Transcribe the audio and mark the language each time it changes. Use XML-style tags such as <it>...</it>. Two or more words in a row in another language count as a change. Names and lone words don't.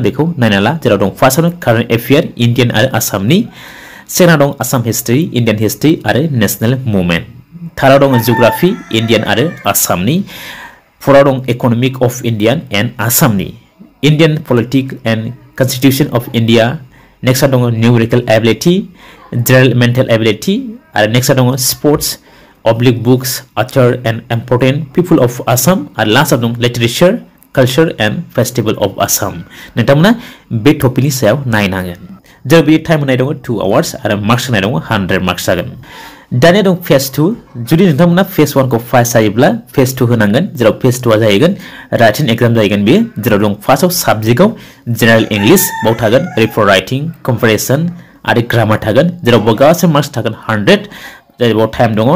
<brx>बेखौ नायना ला जेराव दं फार्स्टआवनो</brx> <en>current affair Indian</en> <brx>आरो आसामनि सेकेन्डआव दं</brx> <en>Assam history Indian history</en> <brx>आरो</brx> <en>national movement</en> <brx>थार्डआव दं</brx> <en>geography Indian</en> <brx>आरो आसामनि फोर्थआव दं</brx> <en>economic of Indian and Assamni Indian politics and constitution of India</en> <brx>नेक्स्टआव दं</brx> <en>numerical ability general mental ability</en> <brx>आरो नेक्स्टआव दं स्पोर्ट्स</brx> <en>oblique books, author and important people of Assam and last of them literature, culture and festival of Assam.</en> <brx>नोंथांमोना बे टपिकनि सायाव नायनांगोन जेराव बे टाइम होनाय दङ 2 आवार्स आरो मार्क्स होनाय दङ 100 मार्क्स जागोन दानिया दं फेज 2 जुदि नोंथांमोना फेज 1 खौ पास जायोब्ला फेज 2 होनांगोन जेराव फेज 2 आ जाहैगोन</brx> <en>writing exam</en> <brx>जाहैगोन बेयो जेराव दं फार्स्टआव साबजेक्टआव</brx> <en>General English</en> <brx>बाव थागोन</brx> <en>report writing comparison</en> <brx>आरो ग्रामार थागोन जेराव गासै मार्क्स थागोन 100 जेराव टाइम दङ</brx>